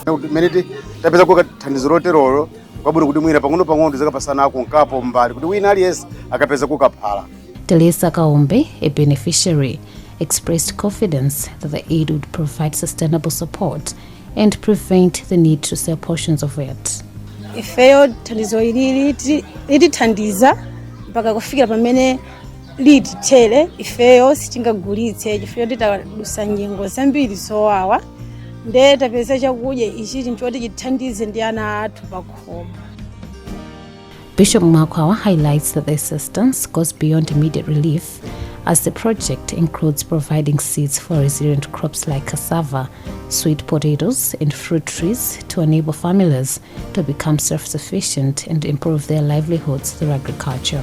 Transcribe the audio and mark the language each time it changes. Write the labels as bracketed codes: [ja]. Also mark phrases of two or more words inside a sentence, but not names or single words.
[en] Telesa Kaombe, a beneficiary, expressed confidence that the aid would provide sustainable support and prevent the need to sell portions of it. [ny] Ifeyo thandizo ili litithandiza mpaka kufikira pamene litithere ifeyo sitingagulitse chifukwa titadusa nyengo zambiri zowawa nde tapeza chakudya ichi choti chithandize ndi ana athu pakhomo. [en] Bishop Makwawa highlights that the assistance goes beyond immediate relief, as the project includes providing seeds for resilient crops like cassava, sweet potatoes, and fruit trees to enable families to become self-sufficient and improve their livelihoods through agriculture.